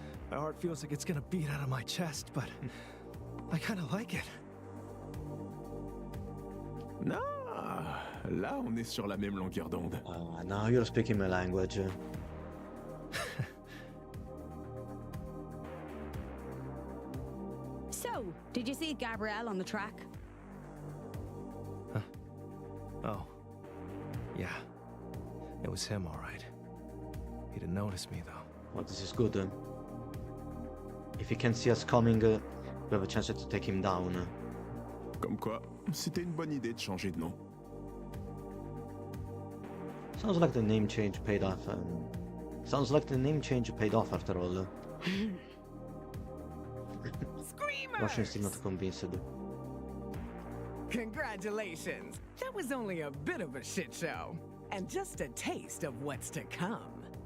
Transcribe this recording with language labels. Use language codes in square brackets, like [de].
[en] My heart feels like it's gonna beat out of my chest, but I kind of like it. [fr] Non, là on est sur la même longueur d'onde. [en] Now you're speaking my language. So, did you see Gabrielle on the track? Oh. Yeah. It was him, all right. He didn't notice me, though. Well, this is good. If he can see us coming, we have a chance to take him down. [fr] Comme quoi, c'était une bonne idée de changer de nom. [en] Sounds like the name change paid off. Sounds like the name change paid off after all. Russian is still not convinced. Congratulations! That was only a bit of a shit show. And just a taste of what's to come.